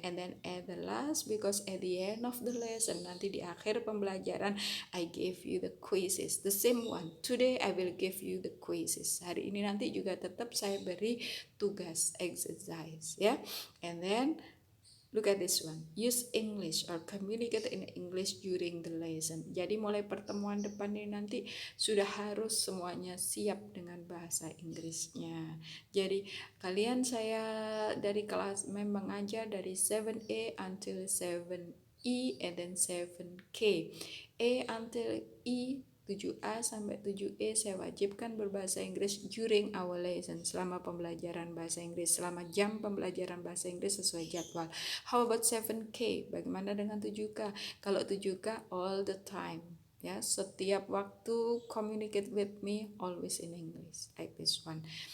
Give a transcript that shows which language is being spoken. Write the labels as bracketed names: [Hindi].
[English] And then at the last, because at the end of the lesson, [Indonesian] nanti di akhir pembelajaran, [English] I gave you the quizzes, the same one. Today I will give you the quizzes. [Indonesian] Hari ini nanti juga tetap saya beri tugas exercise, ya. [English] And then Look at this one. Use English or communicate in English during the lesson. [Indonesian] Jadi mulai pertemuan depan ini nanti sudah harus semuanya siap dengan bahasa Inggrisnya. Jadi kalian saya dari kelas memang mengajar dari 7A [English] until 7E and then 7K. [Indonesian] A until E 7A sampai 7E saya wajibkan berbahasa Inggris [English] during our lesson, [Indonesian] selama pembelajaran bahasa Inggris, selama jam pembelajaran bahasa Inggris sesuai jadwal. [English] How about 7K? [Indonesian] Bagaimana dengan 7K? [English] Kalau 7K all the time, ya, [Indonesian] setiap waktu [English] communicate with me always in English, like this one.